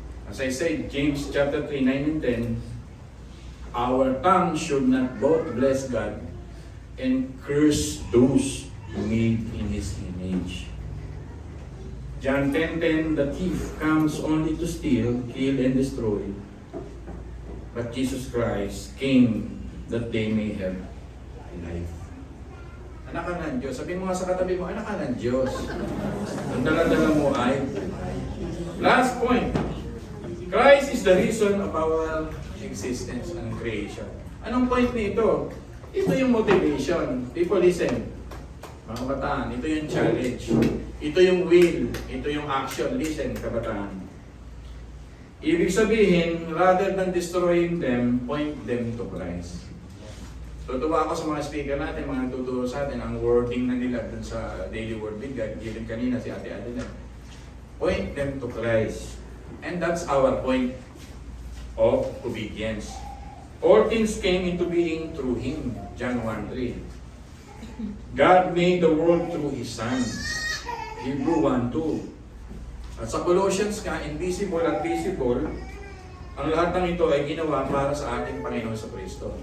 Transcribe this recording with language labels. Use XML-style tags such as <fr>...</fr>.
<en>As I said, James chapter 3, 9 and 10, our tongue should not both bless God and curse those who made in His image. John 10:10, the thief comes only to steal, kill, and destroy. But Jesus Christ came that they may have life.</en> <tl>Anak ka ng Diyos. Sabihin mo nga sa katabi mo, anak ka ng Diyos. Ang dala-dala mo ay... Last point.</tl> <en>Christ is the reason of our existence and creation.</en> <tl>Anong point nito? Ito yung motivation. People listen. Mga kabataan, ito yung challenge. Ito yung will. Ito yung action. Listen, kabataan.</tl> <en>Ibig sabihin, rather than destroying them, point them to Christ.</en> <tl>Tutuwa ako sa mga speaker natin, mga nagtuturo sa atin, ang wording na nila dun sa Daily Word with God, given kanina si Ate Adeline.</tl> <en>Point them to Christ. And that's our point of obedience. All things came into being through Him. John 1:3. God made the world through His Son.</en> <tl>Hebrew 1:2. At sa Colossians nga, invisible at visible, ang lahat ng ito ay ginawa para sa ating Panginoon sa Kristo.</tl>